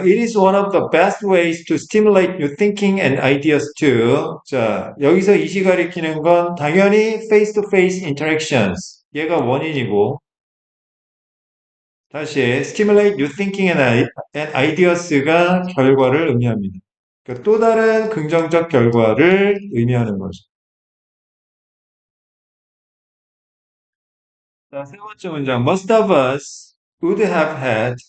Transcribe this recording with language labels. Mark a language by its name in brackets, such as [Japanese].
[English] It is one of the best ways to stimulate new thinking and ideas too. [Korean] 자, 여기서 이시 가리키는 건 당연히 [English] face to face interactions. [Korean] 얘가 원인이고, 다시 [English] stimulate new thinking and ideas [Korean] 가 결과를 의미합니다. 그러니까 또 다른 긍정적 결과를 의미하는 거죠. 자, 세 번째 문장. [English] Most of us would have had.